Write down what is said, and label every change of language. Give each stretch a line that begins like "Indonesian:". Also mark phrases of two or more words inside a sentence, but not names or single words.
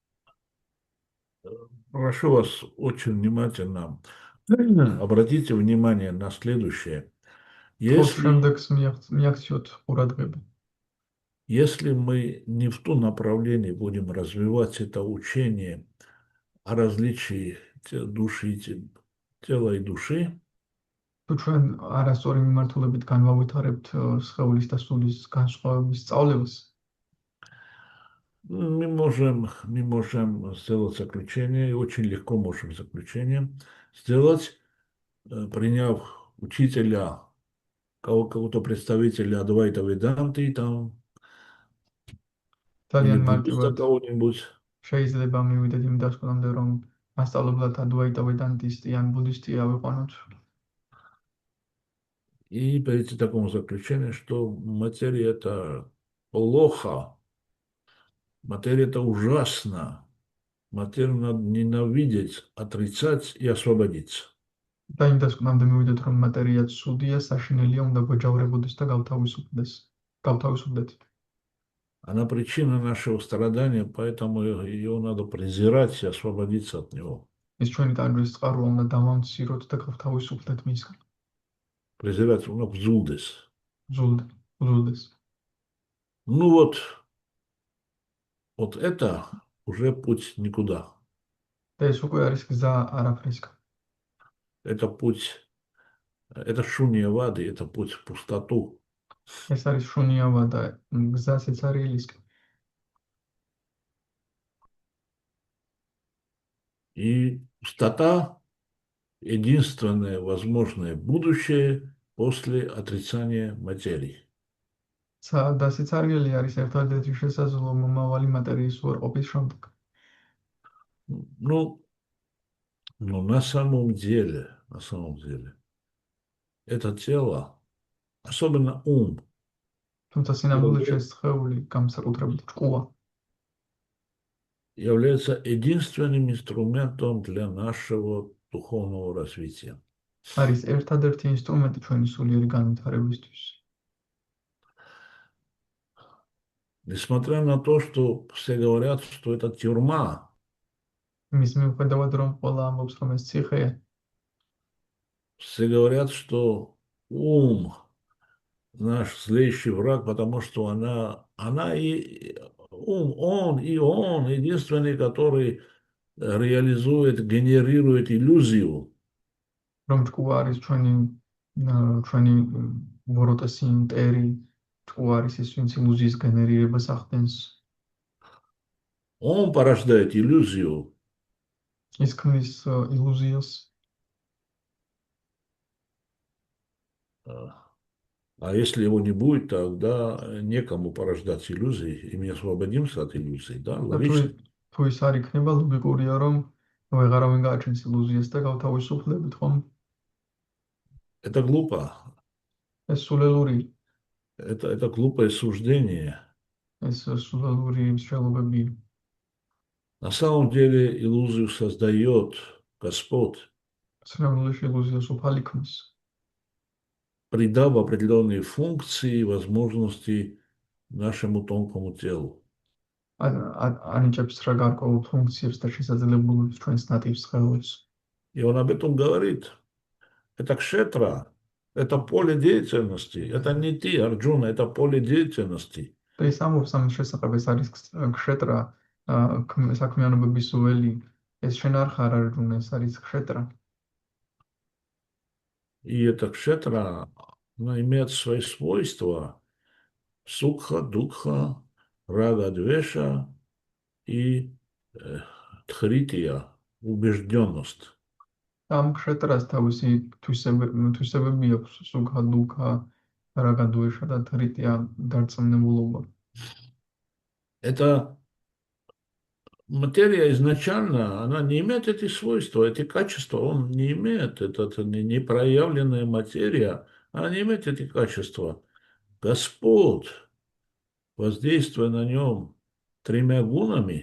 Russian: прошу вас очень внимательно обратите внимание на следующее.
Georgian: შემდეგს მიაქციოთ ყურადღება.
Russian: Если мы не в том направлении будем развивать это учение о различии души, тела и души,
Georgian: თუ ჩვენ არასწორი მიმართულებით განვავითარებთ სხეულის და სულის განსხვავების სწავლებას,
Russian: мы можем сделать заключение, и очень легко можем заключение сделать, приняв учителя, какого-то представителя Адвайта Веданты, там, или
Georgian: ძალიან
Russian: буддиста
Georgian: მარტივად
Russian: кого-нибудь,
Georgian: შეიძლება მივიდეთ იმ დასკვნამდე, რომ მასწავლებლად ადვაიტა ვედანტისტი ან ბუდისტი ავიყვანოთ.
Russian: и перейти к такому заключению, что материя это плохо, материя это ужасно, материю надо ненавидеть, отрицать и освободиться.
Georgian: და იმ დასკვნამდე მივიდეთ, რომ მატერია ცუდია, საშინელია, უნდა გვეჯავრებოდეს და გავთავისუფლდეთ.
Russian: Она причина нашего страдания, поэтому ее надо презирать и освободиться от него.
Georgian: ის ჩვენი ტანჯვის წყაროა, უნდა დავამციროთ და გავთავისუფლდეთ მისგან.
Russian: Презирать, ну, зулдес.
Georgian: ზულდეს.
Russian: Ну вот, Вот это уже путь никуда.
Georgian: და ეს უკვე არის გზა არაფრისკენ.
Russian: Это путь, это шунья вады, это путь в пустоту.
Georgian: ეს არის შუნიავა და გზა სიცარიელისკენ.
Russian: И пустота — единственное возможное будущее после отрицания материи.
Georgian: და სიცარიელი არის ერთადერთი შესაძლო მომავალი მატერიის უარყოფის შემდეგ.
Russian: Ну, на самом деле, это тело, особенно ум,
Georgian: თუმცა სინამდვილეში ეს სხეული, განსაკუთრებით ჭკუა,
Russian: является единственным инструментом для нашего духовного развития.
Georgian: არის ერთადერთი ინსტრუმენტი ჩვენი სულიერი განვითარებისთვის.
Russian: Несмотря на то, что все говорят, что это тюрьма,
Georgian: მის მიუხედავად რომ ყველა ამბობს რომ ეს ციხეა,
Russian: все говорят, что ум наш злейший враг, потому что она и он единственный, который реализует, генерирует иллюзию.
Georgian: რომ ჭკუა არის ჩვენი ვოროტესი მტერი, ჭკუა არის ის ვინც ილუზიის გენერირებას ახდენს.
Russian: Он порождает иллюзию.
Georgian: ის ქმნის ილუზიას.
Russian: А если его не будет, тогда некому порождать иллюзии, и мы освободимся от иллюзий, да, логично.
Georgian: თუ ის არ იქნება, ლოგიკურია რომ ვეღარავინ გააჩენს ილუზიას და გავთავისუფლებით, ხომ?
Russian: Это глупо.
Georgian: ეს სულელური,
Russian: Это глупое суждение.
Georgian: ეს სულელური მსჯელობებია.
Russian: На самом деле иллюзию создает Господь,
Georgian: სინამდვილეში ილუზიას უფალი ქმნის.
Russian: придав определенные функции и возможности нашему тонкому телу.
Georgian: ანიჭებს რა გარკვეულ ფუნქციებს და შესაძლებლობებს ჩვენს ნატივ სხეულს.
Russian: И он об этом говорит. Это кшетра, это поле деятельности. Это не ты, Арджуна, это поле деятельности.
Georgian: და ის ამბობს ამის შესახებ, ეს არის ქშეტრა, საქმიანობების ველი. ეს შენ არ ხარ არჯუნა, ეს არის ქშეტრა.
Russian: И эта кшетра, она имеет свои свойства.
Sanskrit: सुख, दुःख, राग, द्वेष
Russian: и тхрития, убежденность.
Georgian: ამ ქშეტრას თავისი თვისებები აქვს,
Sanskrit: सुख, दुःख, राग, द्वेष
Georgian: და თრიტია დარწმუნებულობა.
Russian: Эта материя изначально, она не имеет эти свойства, эти качества, он не имеет. Это не проявленная материя, она не имеет эти качества. Господь, воздействуя на нем тремя гунами,